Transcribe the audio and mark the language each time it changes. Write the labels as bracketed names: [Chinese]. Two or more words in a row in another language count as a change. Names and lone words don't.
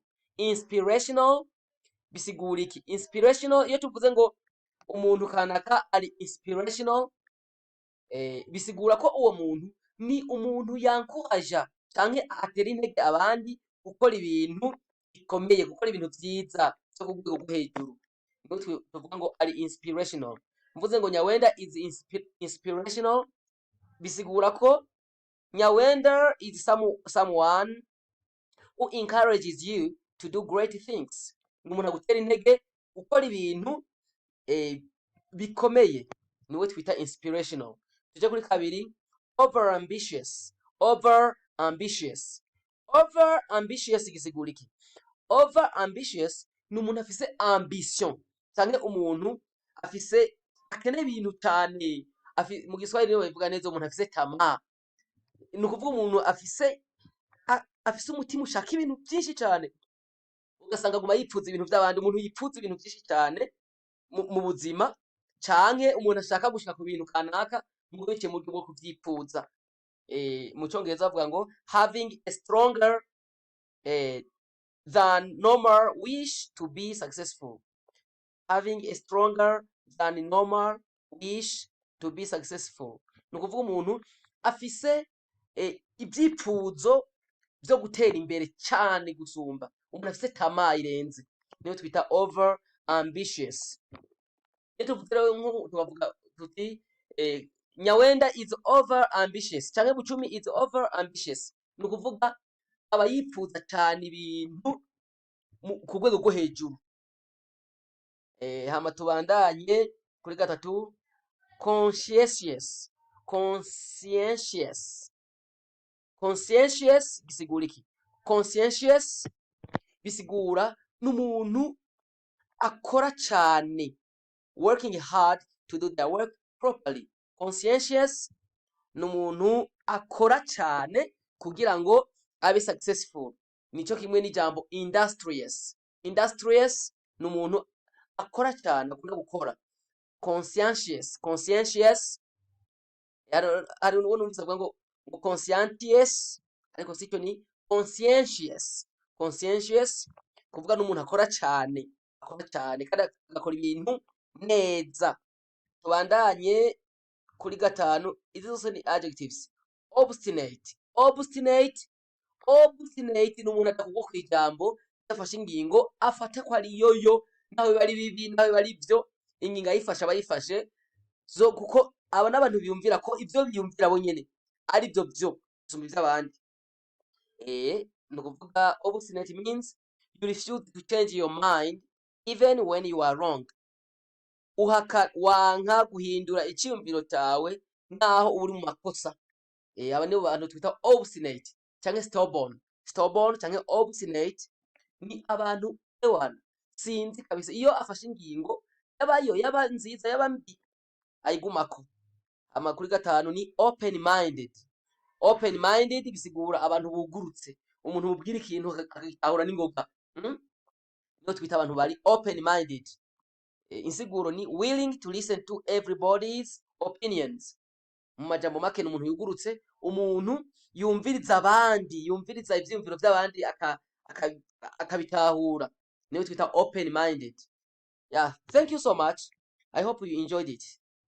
[Rundi] Inspirational bisigura iki? Inspirational iyo tuvuze ngo umuntu kanaka ari inspirational bisigura ko uwo muntu ni umuntu yankuraja canke atera intege abandi gukora ibintu bikomeye, gukora ibintu vyiza byo ku rwego rwo hejuru. Niyo tuvuga ngo ari inspirational. Mvuze ngo [English] Nyawenda is inspirational [Rundi] bisigura ko [English] Nyawenda is someone who encourages you to do great things. [Rundi] Umuntu agutera intege gukora ibintu bikomeye, niwe twita inspirational. Tuje kuri kabiri, [English] over ambitious. Over ambitious. Over ambitious [Rundi] gisigura iki? [English] Over ambitious [Rundi] ni umuntu afise ambition, canke umuntu afise akeneye ibintu cyane. Mu Giswahili niyo bivuga neza umuntu afise tamaa. Ni ukuvuga umuntu afise umutima ushaka ibintu byinshi cyane, ugasanga aguma yipfuza ibintu by'abandi. Umuntu yipfuza ibintu byinshi cyane mu buzima, canke umuntu ashaka gushaka ku bintu kanaka mu buryo bwo kuvyipfuza. Mu Congereza bavuga ngo [English] having a stronger than normal wish to be successful. Having a stronger than normal wish to be successful. [Rundi] Ni ukuvuga umuntu afise ibyipfuzo byo gutera imbere cyane gusumba. Umuntu afite tamaa irenze, niyo twita [English] over ambitious. [Rundi] Iyo tuvuga tuti [English] Nyawenda is over ambitious canke Bucumi is over ambitious, [Rundi] ni ukuvuga aba yipfuza cyane ibintu ku rwego rwo hejuru. Hama tubandanye kuri gatatu, conscientious. Conscientious. Conscientious bisigura iki? Conscientious bisigura n'umuntu akora cyane, [English] working hard to do their work properly. [Rundi] Conscientious n'umuntu akora cyane kugira ngo abe successful. Nico kimwe n'ijambo industrious. Industrious n'umuntu akora cyane, akunda gukora. Conscientious. Conscientious ari umuntu uvuga ngo conscientious, ariko sicyo ni conscientious. Conscientious kuvuga n'umuntu akora cyane, kandi agakora ibintu neza. Tubandanye kuri gatanu, izi zose ni adjectives. Obstinate. Obstinate ni umuntu adakugwa ku ijambo, afashe ingingo afata ko ari yoyo, nawe bari bibi, nawe bari byo, ingingo ayifasha abayifashe zo, kuko aba n'abantu biyumvira ko ivyo biyumvira bo nyene ari byo gusumba ivy'abandi. Ni ukuvuga [English] obstinate means you refuse to change your mind even when you are wrong. [Rundi] Wanka guhindura iciyumviro cyawe naho uri mu makosa. Aba nibo bantu twita obstinate canke stubborn. Stubborn canke obstinate ni abantu ewana sinzi kabisa, iyo afashe ingingo yaba nziza yaba mbi ayigumako. Amakuru gatanu ni [English] open minded. Open minded [Rundi] bisigura abantu bugurutse, umuntu ubwira ikintu akahura n'ingoga. Niyo twita abantu bari [English] open minded. [Rundi] Insiguro ni [English] willing to listen to everybody's opinions. [Rundi] Mu majambo make umuntu yugurutse, umuntu yumviriza abandi, yumviriza ivyiyumviro by'abandi akabitahura. Niyo twita [English] open minded. Yeah, thank you so much. I hope you enjoyed it.